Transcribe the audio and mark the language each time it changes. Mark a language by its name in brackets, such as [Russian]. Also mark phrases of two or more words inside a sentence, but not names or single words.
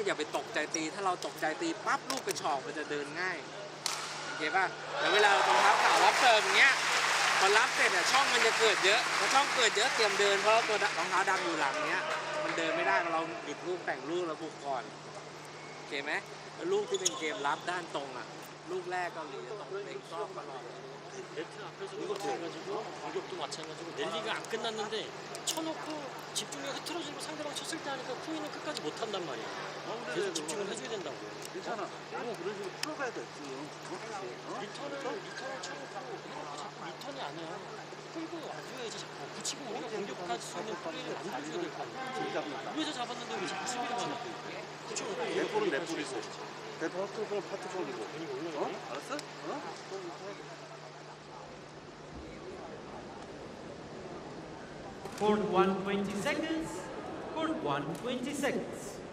[Thai] อย่าไปตกใจตีถ้าเราตกใจตีปั๊บลูกกระชอกมันจะเดินง่ายโอเคป่ะแต่เวลาเรารองเท้าขาวรับเติมอย่างเงี้ยพอรับเสร็จอ่ะช่องมันจะเกิดเยอะพอช่องเกิดเยอะเตรียมเดินเพราะตัวรองเท้าดำอยู่หลังเนี้ยมันเดินไม่ได้เราบิดลูกแต่งลูกแล้วบุกก่อนโอเคไหมแล้วลูกที่เป็นเกมรับด้านตรงอ่ะลูกแรกเกาหลีจะต้องเล็งช่องตลอด [Korean] 네트 앞에서 이것도 해가지고 공격도 마찬가지고 랠리가 안 끝났는데 쳐놓고 집중력 흐트러지고 상대방 쳤을 때 하니까 쿠이는 끝까지 못한단 말이야. 계속 집중을 해줘야 된다고. 괜찮아. 그런 식으로 풀어가야 돼. 리턴을 쳐놓고 자꾸 리턴이 아니야. 끌고 와줘야지 자꾸. 붙이고 우리가 공격할 수 있는 플레이를 만들어줘야 될 거 아니야. 위에서 잡았는데 왜 자꾸 수비를 하냐. 그쵸? 내 볼은 내 볼이고. 내 파트 파트 볼이고. 알았어? [English] Court 1, 20 seconds. Court 1, 20 seconds.